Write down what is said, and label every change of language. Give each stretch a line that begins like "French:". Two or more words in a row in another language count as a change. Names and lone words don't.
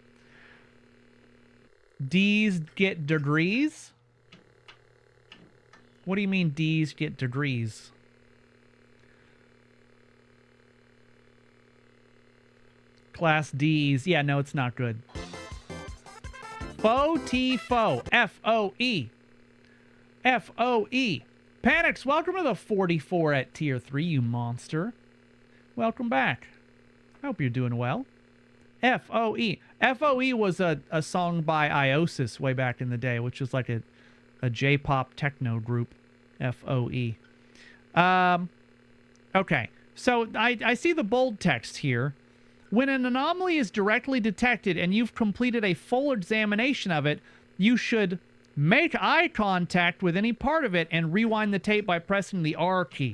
English: D's get degrees? What do you mean D's get degrees? Class D's. Yeah, no, it's not good. Fo-T-Fo. F-O-E. F-O-E. Panics, welcome to the 44 at Tier 3, you monster. Welcome back. I hope you're doing well. F-O-E. F-O-E was a song by Iosis way back in the day, which was like a J-pop techno group. F-O-E. Okay, so I see the bold text here. When an anomaly is directly detected and you've completed a full examination of it, you should make eye contact with any part of it and rewind the tape by pressing the R key.